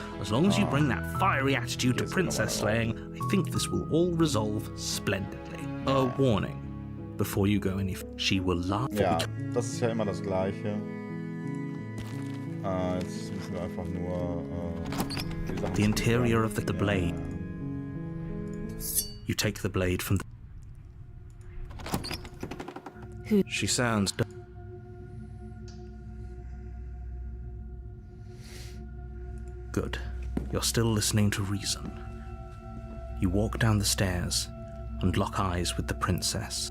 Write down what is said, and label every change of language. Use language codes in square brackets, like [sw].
[en] As long as you bring that fiery attitude to princess slaying, I think this will all resolve splendidly. A warning. Before you go any she will laugh. [de] Ja, das ist ja immer das Gleiche. Jetzt müssen wir einfach nur die Sachen [en] The interior of the blade. You take the blade from the... She sounds... Good. You're still listening to reason. You walk down the stairs and lock eyes with the princess.